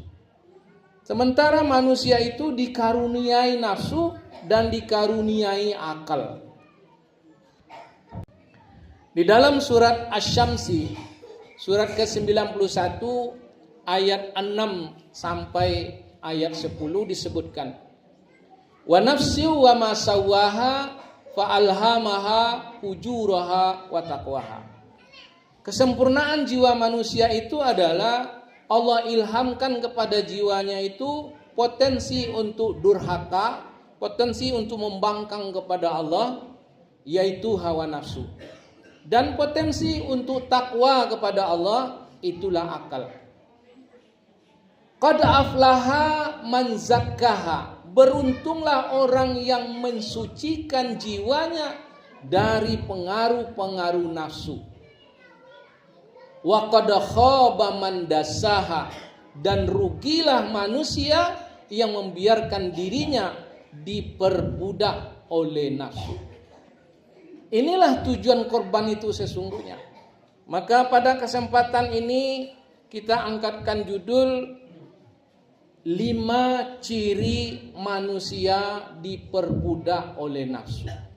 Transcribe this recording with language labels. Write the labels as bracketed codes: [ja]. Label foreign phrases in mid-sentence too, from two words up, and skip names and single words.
[id] Sementara manusia itu dikaruniai nafsu dan dikaruniai akal. Di dalam surat Asy-Syamsi surat ke-91 ayat 6 sampai ayat 10 disebutkan, [ar] wa nafsi wa ma sawwaha fa alhamaha fujuraha wa taqwaha. [id] Kesempurnaan jiwa manusia itu adalah Allah ilhamkan kepada jiwanya itu potensi untuk durhaka, potensi untuk membangkang kepada Allah, yaitu hawa nafsu. Dan potensi untuk takwa kepada Allah, itulah akal. [ar] Qad aflaha man zakkaha. [id] Beruntunglah orang yang mensucikan jiwanya dari pengaruh-pengaruh nafsu. [ar] Wa qad khaba man dassaha. [id] Dan rugilah manusia yang membiarkan dirinya diperbudak oleh nafsu. Inilah tujuan korban itu sesungguhnya. Maka pada kesempatan ini kita angkatkan judul 5 ciri manusia diperbudak oleh nafsu.